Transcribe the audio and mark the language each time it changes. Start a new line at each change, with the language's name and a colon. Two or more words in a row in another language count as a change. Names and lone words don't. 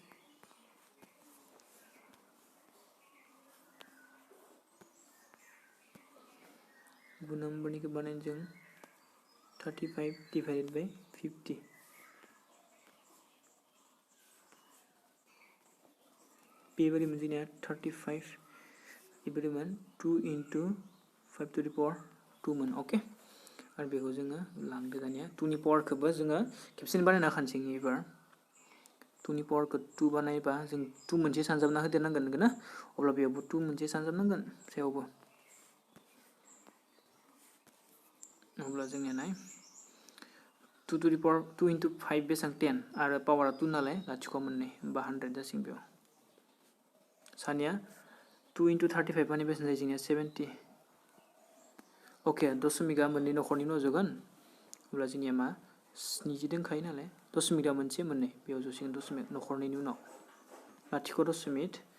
Bodo: 9 नाम्बारनिखौ बानायनो जों 35
English: divided by
Bodo: 50 बेबायदिमोन जोंनिया 35 बेबायदिमोन 2
English: into 5 to the power 2
Bodo: मोन ओके आरो बेखौ जोङो लांदो दानिया 2 नि पावारखौबो जोङो खेबसेनो बानायना खानसै एबार 2 नि पावारखौ 2 बानायबा जों 2 मोनसे सानजाबना होदेरनांगोन ना अब्ला बेयावबो 2 मोनसे सानजाबनांगोन सायावबो अब्ला जोंनिया नाय 2
English: to the power 2 into 5
Bodo: बेसेबां 10 आरो पावारा 2 नालाय लाथिख' मोननै होमबा 100 जासिगोन बेयाव सानिया 2 into 35 माने बेसेबां जायो जोंनिया 70 ओके दशमिकआ मोननै नखरनि उनाव जागोन अब्ला जोंनिया मा 70 दंखायो नालाय दशमिकआ मोनसे मोननै बेयाव जसिगोन दशमिक नखरनैनि उनाव लाथिख' दशमिक